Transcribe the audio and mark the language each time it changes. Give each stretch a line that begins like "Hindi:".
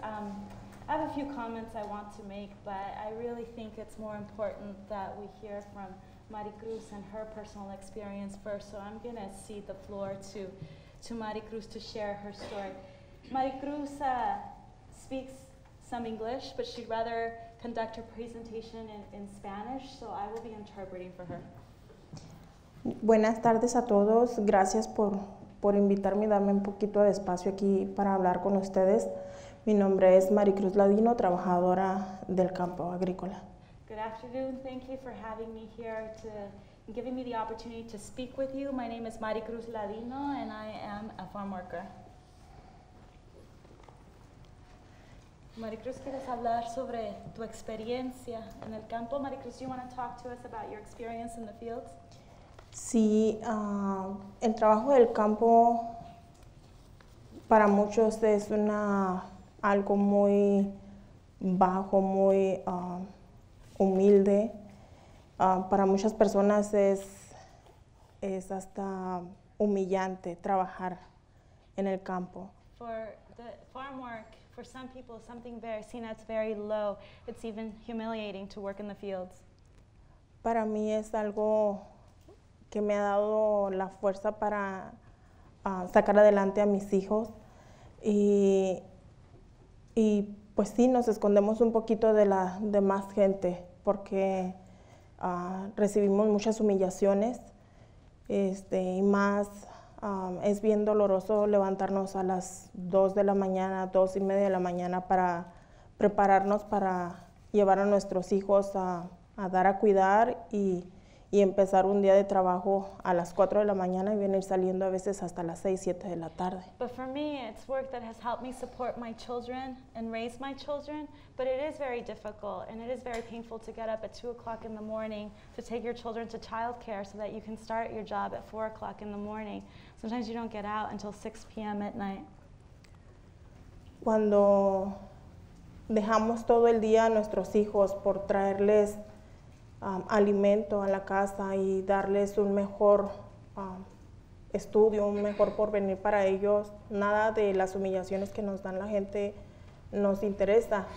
English: I have a few comments I want to make, but I really think it's more important that we hear from Maricruz and her personal experience first. So I'm going to cede the floor to Maricruz to share her story. Maricruz speaks some English, but she'd rather conduct her presentation in Spanish, so I will be interpreting for her.
Spanish: Buenas tardes a todos. Gracias por invitarme y darme un poquito de espacio aquí para hablar con ustedes. Mi nombre es Maricruz Ladino, trabajadora del campo agrícola.
English: Good afternoon. Thank you for having me here and giving me the opportunity to speak with you. My name is Maricruz Ladino, and I am a farm worker.
Spanish: Maricruz, ¿quieres hablar sobre tu experiencia en el campo?
English: Maricruz, do you want to talk to us about your experience in the fields?
Spanish: Sí, el trabajo del campo para muchos es algo muy bajo, muy humilde. Para muchas personas es hasta humillante trabajar en el campo.
English: For the farm work, for some people, something seen as very low. It's even humiliating to work in the fields.
Spanish: Para mí es algo que me ha dado la fuerza para sacar adelante a mis hijos y pues sí, nos escondemos un poquito de la demás gente porque recibimos muchas humillaciones y más es bien doloroso levantarnos a las 2 de la mañana, 2:30 de la mañana para prepararnos para llevar a nuestros hijos a dar a cuidar y empezar un día de trabajo a las 4 de la mañana y venir saliendo a veces hasta las 6, 7 de la tarde.
English: But for me, it's work that has helped me support my children and raise my children, but it is very difficult and it is very painful to get up at 2 o'clock in the morning to take your children to childcare so that you can start your job at 4 o'clock in the morning. Sometimes you don't get out until 6 p.m. at night.
Spanish: Cuando dejamos todo el día a nuestros hijos por traerles alimento a la casa y darles un mejor estudio, un mejor porvenir para ellos, nada de las humillaciones que nos dan la gente nos interesa.